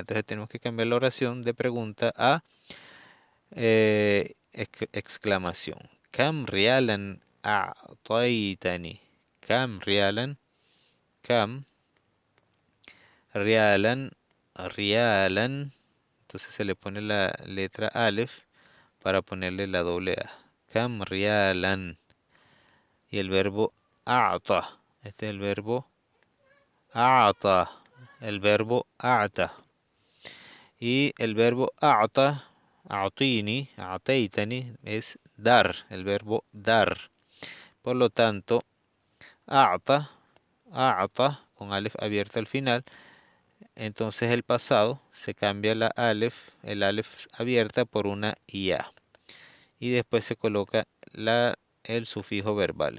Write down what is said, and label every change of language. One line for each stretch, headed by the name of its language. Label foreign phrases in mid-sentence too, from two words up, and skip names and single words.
Spanish: Entonces tenemos que cambiar la oración de pregunta a exclamación.
Arabic: كم ريالا أعطيتني. كم ريالا، كم ريالا، ريالا.
Spanish: Entonces se le pone la letra alef para ponerle la doble A.
Arabic: كم ريالا.
Spanish: Y el verbo a'ta. Este es el verbo a'ta. El verbo a'ta. Y el verbo
Arabic: أعطى، أعطني، أعطيتني,
Spanish: es dar, el verbo dar. Por lo tanto, a'ta, a'ta, con alef abierta al final, entonces el pasado se cambia la alef, el alef abierta por una ya. Y después se coloca el sufijo verbal.